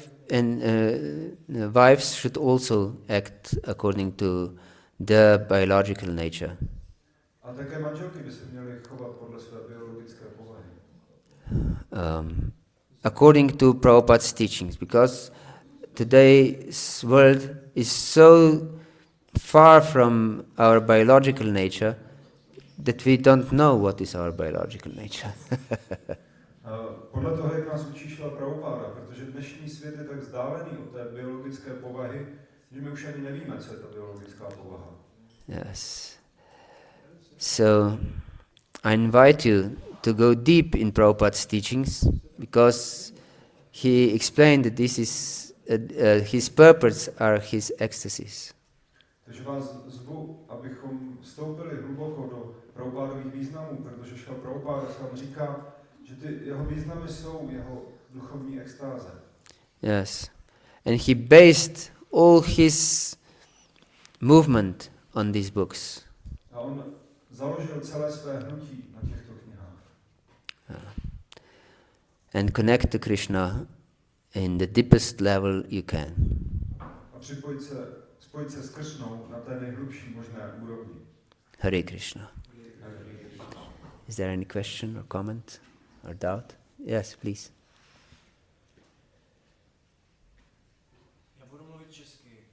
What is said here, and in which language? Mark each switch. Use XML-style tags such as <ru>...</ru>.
<en>And wives should also act according to the biological nature.</en> <cs>A také manželky by se měly chovat podle své biologické povahy.</cs> <en>According to Prabhupada's teachings, because today's world is so far from our biological nature that we don't know what is our biological nature.</en> <cs>Podle toho, jak nás učí Šrila Prabhupada, protože dnešní svět je tak vzdálený od té biologické povahy, že my už ani nevíme, co je ta biologická povaha.</cs> <en>Yes. So, I invite you to go deep in Prabhupada's teachings, because he explained that this is his purpose are his ecstasies.</en> <cs>Takže vás zvu, abychom vstoupili hluboko do Prabhupádových významů, protože Šrila Prabhupada sám říká, že ty jeho významy jsou jeho duchovní extáze.</cs> <en>Yes. And he based all his movement on these books.</en> <cs>A on založil celé své hnutí na těchto knihách.</cs> <en>And connect to Krishna in the deepest level you can.</en> <cs>A spojit se s Krishnou na té nejhlubší možné úrovni.</cs> <en>Hare Krishna. Is there any question or comment or doubt? Yes, please.</en> <cs>Já budu mluvit česky.</cs>